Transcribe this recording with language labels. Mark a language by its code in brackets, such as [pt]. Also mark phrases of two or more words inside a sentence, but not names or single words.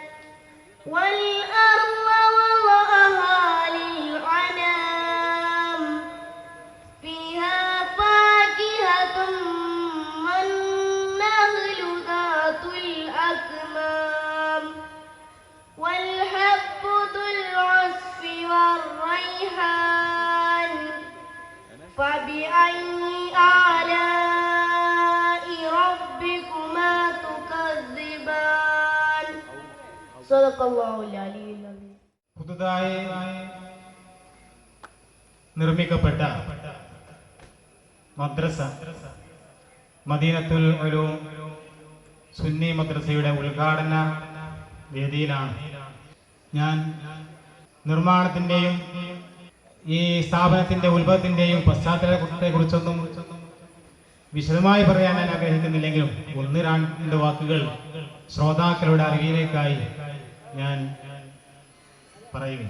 [ar] والأرض وضعها للأنام فيها فاكهة والنخل ذات الأكمام والحب ذو العصف والريحان فبأي آلاء ربكما تكذبان صدق الله العلي العظيم. [ml] പുതുതായി നിർമ്മിക്കപ്പെട്ട മദ്രസ മദീനത്തുൽ ഉലൂം സുന്നി മദ്രസയുടെ ഉദ്ഘാടന വേദിയിലാണ് ഞാൻ. നിർമ്മാണത്തിൻ്റെയും ഈ സ്ഥാപനത്തിൻ്റെ ഉത്ഭവത്തിൻ്റെയും പശ്ചാത്തലത്തെക്കുറിച്ചൊന്നും വിശദമായി പറയാൻ ഞാൻ ആഗ്രഹിക്കുന്നില്ലെങ്കിലും ഒന്ന് രണ്ട് വാക്കുകൾ ശ്രോതാക്കളുടെ അറിവിലേക്കായി ഞാൻ പറയുക.